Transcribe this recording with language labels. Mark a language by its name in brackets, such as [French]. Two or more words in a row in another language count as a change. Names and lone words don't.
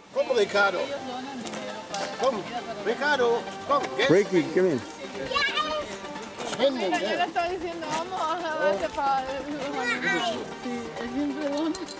[German] Ricardo. Komm, Ricardo, komm, geh. [English] Ricky, come in. [German] Hände, [Spanish] Mira, yo le [German] gell? [Spanish] estoy diciendo, vamos a darle para el simple don.